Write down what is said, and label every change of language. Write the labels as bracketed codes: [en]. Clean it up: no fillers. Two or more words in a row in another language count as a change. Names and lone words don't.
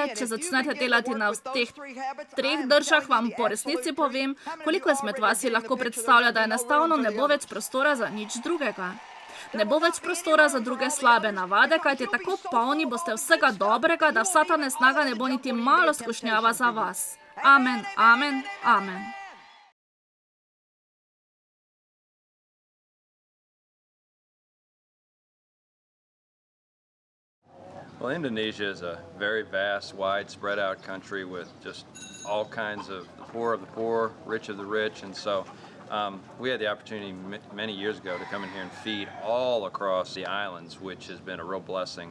[sl] Če začnete delati na teh 3 držah, vam po resnici povem, koliko izmed vas si lahko predstavlja, da enostavno ne bo več prostora za nič drugega. Ne bo več prostora za druge slabe navade, kajti tako polni boste vsega dobrega, da vsa ta nesnaga ne bo niti malo skušnjava za vas. Amen, amen, amen. [en] Well, Indonesia is a very vast, wide, spread out country with just all kinds of the poor, rich of the rich, and so we had the opportunity many years ago to come in here and feed all across the islands, which has been a real blessing.